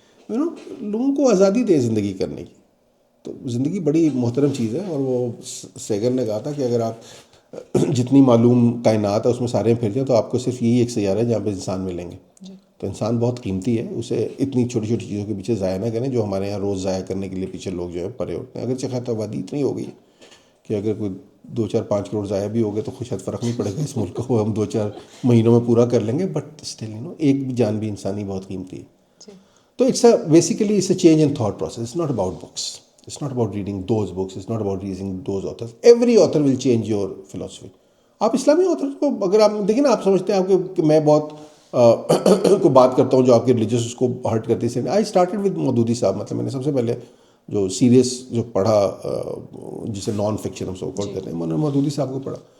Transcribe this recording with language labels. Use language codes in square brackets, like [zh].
[ur] لوگوں کو آزادی دے زندگی کرنے کی. تو زندگی بڑی محترم چیز ہے، اور وہ سیگر نے کہا تھا کہ اگر آپ جتنی معلوم کائنات ہے اس میں سارے پھر جائیں تو آپ کو صرف یہی ایک سیارہ ہے جہاں پہ انسان ملیں گے. تو انسان بہت قیمتی ہے، اسے اتنی چھوٹی چھوٹی چیزوں کے پیچھے ضائع نہ کریں جو ہمارے یہاں روز ضائع کرنے کے لیے پیچھے لوگ جو ہے پڑے ہوتے ہیں. اگرچہ خیر آبادی اتنی ہو گئی کہ اگر کوئی 2 4 5 کروڑ ضائع بھی ہو گئے تو کچھ حد فرق نہیں پڑے گا، اس ملک کو ہم 2 4 مہینوں میں پورا کر لیں گے. بٹ اسٹل ایک جان بھی انسانی بہت قیمتی ہے. [en] تو basically it's a change in thought process. It's not about books, it's not about reading those books, it's not about reading those authors. Every author will change your philosophy. [ur] آپ اسلامی author کو اگر آپ دیکھیں نا، آپ سمجھتے ہیں آپ کہ میں بہت کو بات کرتا ہوں جو آپ کے ریلیجس اس کو ہرٹ کرتی ہے. [en] I started with [ur] مودودی صاحب. مطلب میں نے سب سے پہلے جو سیریس جو پڑھا، جسے نان فکشن ہم سو کال کہتے ہیں، میں نے مودودی صاحب کو پڑھا.